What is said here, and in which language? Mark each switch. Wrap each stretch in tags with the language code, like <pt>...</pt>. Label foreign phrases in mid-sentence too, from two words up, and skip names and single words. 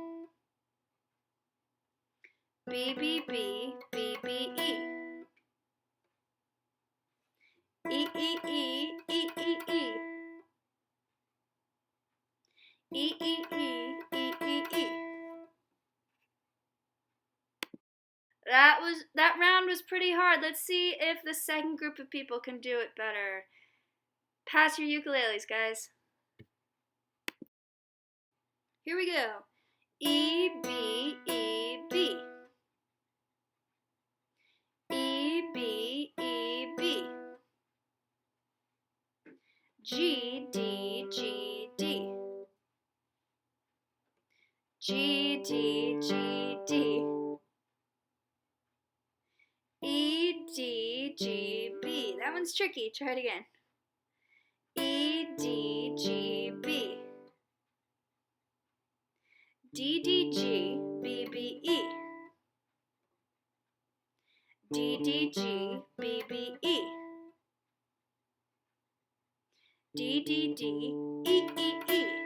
<en>B, B, B, B, B, E. E, E, E, E, E, E. E, E, E, E, E, E. That round was pretty hard. Let's see if the second group of people can do it better. Pass your ukuleles, guys. Here we go. E, B, E, B. E, B, E, B. G, D, G, D. G, D, G, D. E, D, G, B. That one's tricky. Try it again. E, D, G, B. D, D, G, B, B, E. D, D, G, B, B, E. D, D, D, E, E, E.</en>